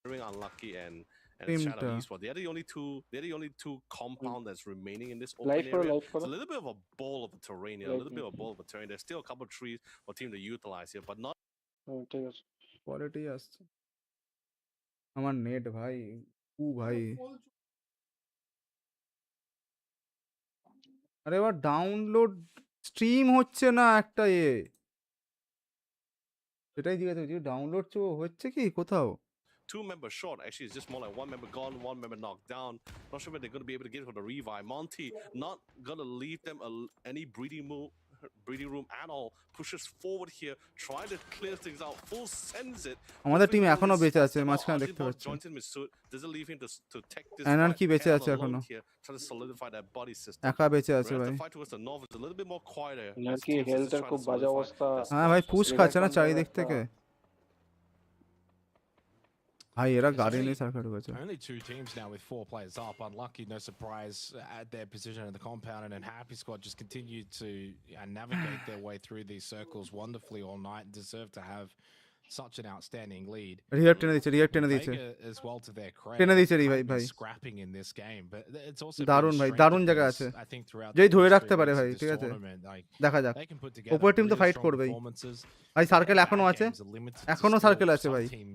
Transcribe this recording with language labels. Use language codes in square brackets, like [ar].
[en] Unlucky and Shadow Esports. They're the only two compound that's remaining in this open life area. for It's a little bit of a ball of a terrain here, a little bit of a ball of a terrain. There's still a couple of trees for team to utilize here, but not. [bn] ঠিক আছে, quality আসছে। আমার net ভাই ভাই, আরে এবার download stream হচ্ছে না একটা সেটাই জিজ্ঞাসা করছি, ডাউনলোড হচ্ছে কি কোথাও? [en] 2 members short. Actually, it's just more like 1 member gone, 1 member knocked down. Not sure when they're going to be able to get for the revive. Monty not going to leave them any breathing room at all. Pushes forward here, trying to clear things out. Full sends it. [bn] আমাদের team এখনো বেঁচে আছে, মাঝখানে দেখতে পাচ্ছি। [en] Doesn't leave him to take this. [bn] এনার কি বেঁচে আছে এখনো? [en] Trying to solidify that body system. [bn] একা বেঁচে আছে ভাই। [en] The fight towards the north is a little bit more quieter. [bn] নাকি হেলথের খুব বাজে অবস্থা। হ্যাঁ ভাই, পুশ খাচ্ছে না চারিদিক থেকে ভাই, এরা গাড়ি নিয়ে সার্কেল ঢুকেছে। [en] Only 2 teams now with 4 players up. Unlucky, no surprise at their position in the compound, and then Happy Squad just continued to navigate their way through these circles wonderfully all night and deserve to have such an outstanding lead. [bn] React টেনে দিয়েছে [en] as well to their credit. [bn] টেনে দিয়েছে ভাই [en] scrapping in this game, but it's also [bn] দারুণ ভাই, দারুণ জায়গা আছে। যেই ধরে রাখতে পারে ভাই, ঠিক আছে দেখা যাক। উপর টিম তো ফাইট করবেই ভাই, সার্কেল এখনো আছে, এখনো সার্কেল আছে ভাই।